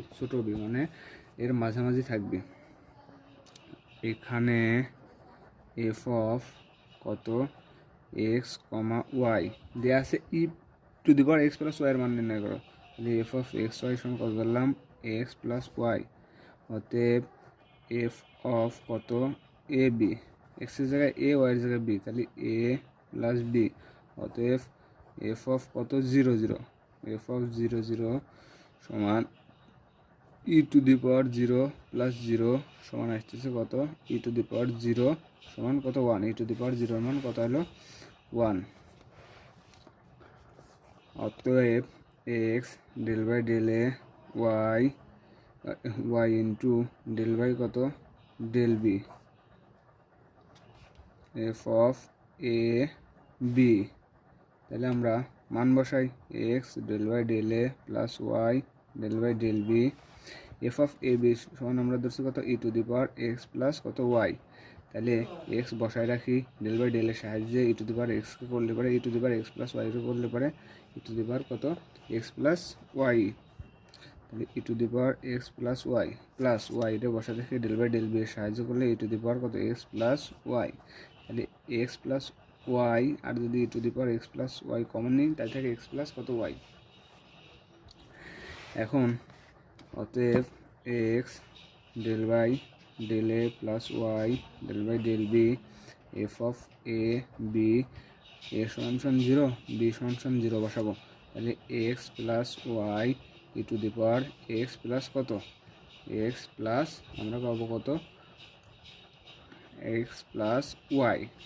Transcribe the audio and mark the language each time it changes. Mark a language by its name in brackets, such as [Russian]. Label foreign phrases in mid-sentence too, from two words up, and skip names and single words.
[Bangla] ছোট হবে, মানে এর মাঝামাঝি থাকবে। এখানে [English] f of [Bangla] কত x, y দেওয়া আছে [English] e to the power x plus y [Bangla] এর মান নির্ণয় করো। তাহলে [English] f of x y [Bangla] সমান কত ধরলাম? [English] x plus y. [Bangla] অতএব [English] f of [Bangla] কত a b, x এর জায়গায় a, y এর জায়গায় b, তাহলে [English] a plus b. [Bangla] অতএব [English] f of [Bangla] কত 0 0, [English] f of 0 0 [Bangla] সমান [English] e to the power 0 plus 0 [Bangla] সমান আসতেছে কত? [English] e to the power 0 [Bangla] সমান কত? 1। [English] e to the power 0 [Bangla] মান কত হলো? [English] 1। অতএব x del by del a y ইন্টু del by কত? del b f of a b। [Bangla] তাহলে আমরা মান বসাই, [English] x del by del a প্লাস y del by del b f of a b [Bangla] সমান আমরা ধরছি কত? [English] e to the power x plus কত? y। তাহলে x [Bangla] বসাই রাখি, [English] del by del [Bangla] এর সাহায্যে [English] e to the power x [Bangla] কে করলে পারে [English] e to the power x plus y [Bangla] কে করলে পারে [English] e to the power কত? x plus y. তাহলে e to the power x plus y plus y [Bangla] এটা বসা রেখে [English] del by del b [Bangla] এর সাহায্য করলে [English] e to the power কত? x plus y. তাহলে x plus y, [Bangla] আর যদি [English] e to the power x plus y common [Bangla] নিই, তাই থাকে [English] x plus কত? y। [Bangla] এখন অতএব [English] x del by del a plus y del by del b f of a b a সমান 0 বি সমান 0 [Bangla] বসাবো, তাহলে [English] x plus y e to the power x plus কত x plus [Bangla] আমরা পাবো কত [English] x plus y,